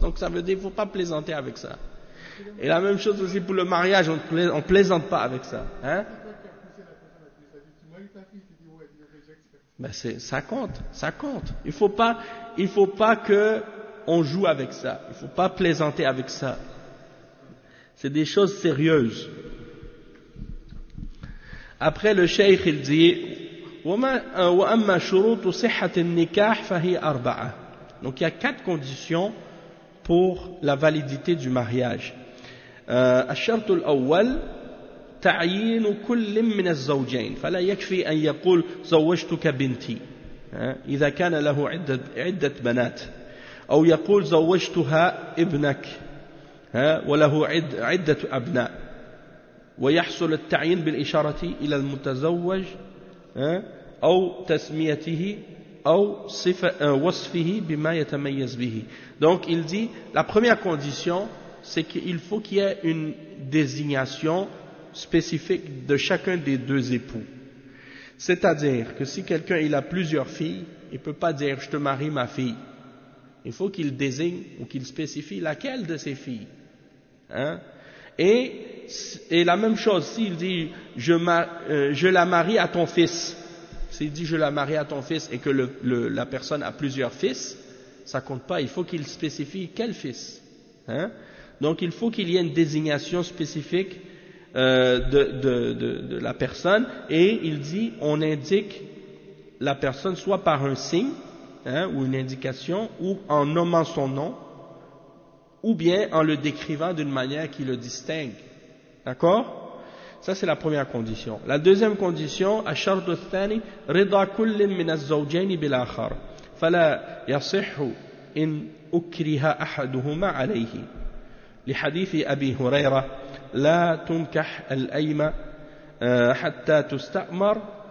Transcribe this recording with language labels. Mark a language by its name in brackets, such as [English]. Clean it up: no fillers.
[French] Donc ça veut dire, il ne faut pas plaisanter avec ça. Et la même chose aussi pour le mariage, on ne plaisante pas avec ça. Hein? Ben c'est, ça compte, ça compte. Il faut pas qu'on joue avec ça. Il ne faut pas plaisanter avec ça. C'est des choses sérieuses. Après le cheikh, il dit [Arabic] وَأَمَّا شُرُوطُ صِحَّةِ النِّكَاحِ فَهِيَ أَرْبَعَةٌ. [French] Donc il y a quatre conditions pour la validité du mariage. [Arabic] الشرط الأول تعيين كل من الزوجين فلا يكفي أن يقول زوجتك بنتي إذا كان له عدة بنات أو يقول زوجتها ابنك وله عدة أبناء ويحصل التعيين بالإشارة إلى المتزوج أو تسميته أو صفة وصفه بما يتميز به. [French] Donc il dit la première condition, c'est qu'il faut qu'il y ait une désignation spécifique de chacun des deux époux. C'est-à-dire que si quelqu'un il a plusieurs filles, il ne peut pas dire « je te marie ma fille ». Il faut qu'il désigne ou qu'il spécifie laquelle de ses filles. Hein? Et la même chose, s'il dit je la marie à ton fils », s'il dit « je la marie à ton fils » et que la personne a plusieurs fils, ça ne compte pas, il faut qu'il spécifie quel fils. Hein? Donc il faut qu'il y ait une désignation spécifique de la personne, et il dit on indique la personne soit par un signe ou une indication, ou en nommant son nom, ou bien en le décrivant d'une manière qui le distingue. D'accord? Ça c'est la première condition. La deuxième condition, [Arabic] الشرط الثاني رضا كل من الزوجين بالآخر فلا يصح إن أكره أحدهما عليه لحديث أبي هريرة لا تنكح الأيمة حتى تستأمر